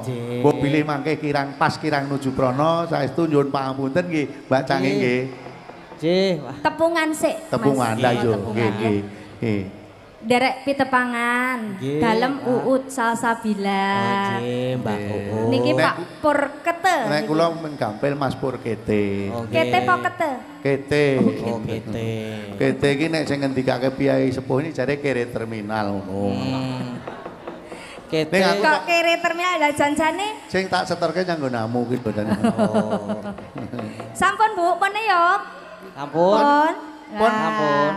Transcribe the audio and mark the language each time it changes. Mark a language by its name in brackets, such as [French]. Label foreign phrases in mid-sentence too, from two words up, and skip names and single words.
[Javanese] Mbok bilih mangke kirang pas kirang nuju prana saestu nyuwun pangapunten nggih Mbak Cangek nggih. Nggih. Tepungan sik. Tepungan lah yo nggih nggih. Derek pitepangan, dalem Uut Salsabila. Nggih, Mbak Uut. Niki Pak Pur Kete. Nek kula menggampil Mas Pur Kete. Kete apa Kete? Kete. Oh, Kete. Kete iki nek sing ngendikake [Indonesian] Piyai Sepuh ini [Javanese] jare kere terminal ngono. Kete. Kok kere terminal lah janjane? Sing tak setorke nyanggo namu ki bodane. Sampun Bu, pun yo. Ampun. Pun ampun.